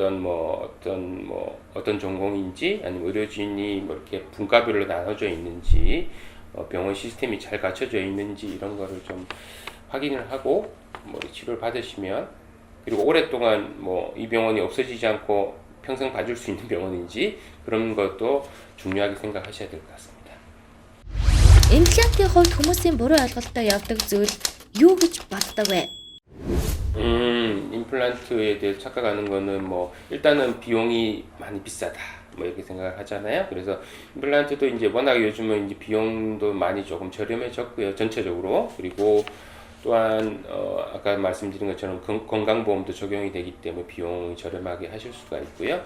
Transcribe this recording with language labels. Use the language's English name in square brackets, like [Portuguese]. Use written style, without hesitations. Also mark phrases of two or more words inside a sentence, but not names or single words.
[Korean] 어떤 전공인지 아니면 의료진이 뭐 이렇게 분과별로 나눠져 있는지 병원 시스템이 잘 갖춰져 있는지 이런 거를 좀 확인을 하고 뭐 치료를 받으시면 그리고 오랫동안 뭐 이 병원이 없어지지 않고 평생 봐줄 수 있는 병원인지 그런 것도 중요하게 생각하셔야 될 것 같습니다. [Mongolian] Имплантын хувьд хүмүүсийн буруу ойлголтоор явдаг зүйл юу гэж боддог вэ? [Korean] 임플란트에 대해서 착각하는 거는 뭐 일단은 비용이 많이 비싸다 뭐 이렇게 생각을 하잖아요. 그래서 임플란트도 이제 워낙 요즘은 이제 비용도 많이 조금 저렴해졌고요, 전체적으로. 그리고 또한 아까 말씀드린 것처럼 건강보험도 적용이 되기 때문에 비용이 저렴하게 하실 수가 있고요.